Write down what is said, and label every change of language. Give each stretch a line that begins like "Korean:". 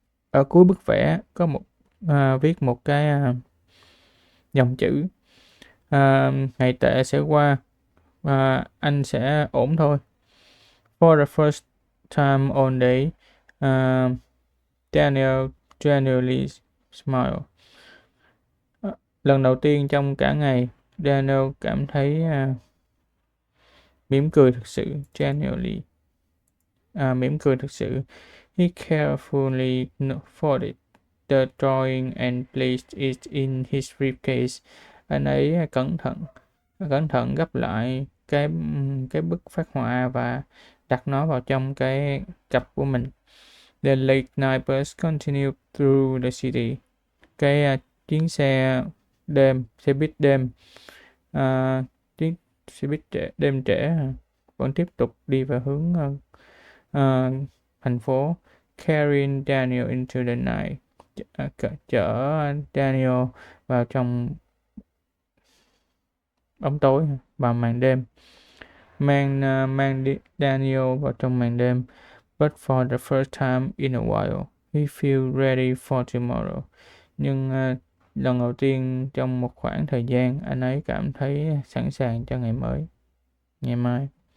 Vietnamese: Ở cuối bức vẽ có viết một cái dòng chữ ngày tệ sẽ qua, anh sẽ ổn thôi.
English: For the first time all day, Daniel genuinely smiled.
Vietnamese: Lần đầu tiên trong cả ngày, Daniel cảm thấy mỉm cười thực sự. Genuinely mỉm cười thực sự.
English: He carefully folded the drawing and placed it in his briefcase.
Vietnamese: Anh ấy cẩn thận gấp lại cái bức phác họa và đặt nó vào trong cái cặp của mình.
English: The late night bus continued through the city.
Vietnamese: Cái chuyến xe buýt đêm, chuyến xe buýt đêm trễ vẫn tiếp tục đi vào hướng thành phố.
English: Carrying Daniel into the night.
Vietnamese: Chở Daniel vào trong bóng tối và màn đêm. Mang Daniel vào trong màn đêm.
English: But for the first time in a while, he feels ready for tomorrow.
Vietnamese: Nhưng lần đầu tiên trong một khoảng thời gian, anh ấy cảm thấy sẵn sàng cho ngày mai.